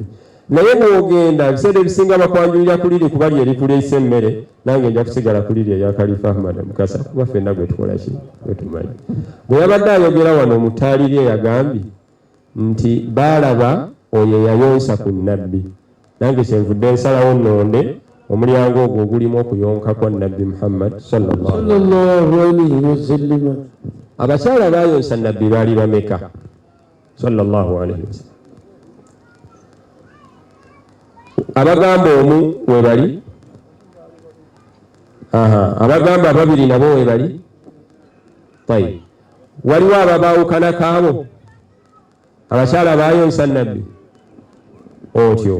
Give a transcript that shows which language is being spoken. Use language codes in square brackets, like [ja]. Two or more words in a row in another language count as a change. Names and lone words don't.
[lg] Naye bw'ogenda ebiseera ebisinga bakwanjulira ku liri kuba lye likuleese emmere, nange nja kusigala ku liri eya Khalifa Ahmad Mukasa kuba ffenna gwe tukola ki? Gwe tumanyi. Bwe yabadde ayogera wano omutaaliri yagambye nti baalaba oyo yayonsa ku nnabbi. Nange kyenvudde nsalawo nnonde omulyango ogwo ogulimu okuyonka kwa Nabbi Muhammad [ar] صلى الله عليه وسلم. [lg] abakyala bayonsa nabbi baali bameka [ar] صلى الله عليه وسلم? [lg] Abagamba omu we bali, abagamba babiri nabo we bali. Tayi, waliwo ababaawukana kaabo abakyala bayonsa nabbi otyo.